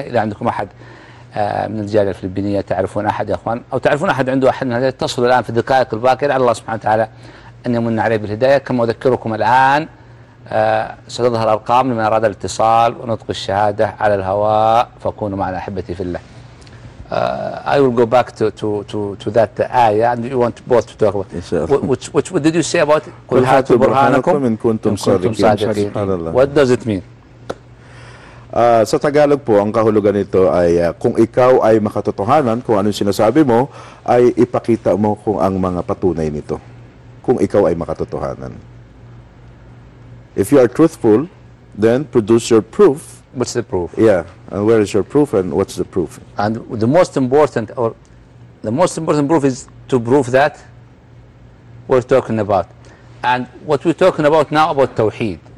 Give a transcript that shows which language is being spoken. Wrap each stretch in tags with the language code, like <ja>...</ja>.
<ar>إذا عندكم أحد من الجالية الفلبينية تعرفون أحد يا أخوان أو تعرفون أحد عنده أحد من هذه اتصلوا الآن في الدقائق الباقية على الله سبحانه وتعالى أن يمن عليه بالهداية. كما أذكركم الآن ستظهر أرقام لمن أراد الاتصال ونطق الشهادة على الهواء فكونوا معنا أحبتي في الله.</ar> <en>I will go back to that ayah and you want both to talk about it. What did you say about</en> <ar>قل هاتوا برهانكم إن كنتم صادقين.</ar> <en>What does it mean?</en> <tl>Sa Tagalog po, ang kahulugan nito ay kung ikaw ay makatotohanan kung anong sinasabi mo, ay ipakita mo kung ang mga patunay nito. Kung ikaw ay makatotohanan.</tl> <en>If you are truthful, then produce your proof. What's the proof? Yeah, and where is your proof and what's the proof? And the most important or the most important proof is to prove that we're talking about. And what we're talking about now about Tawheed.</en>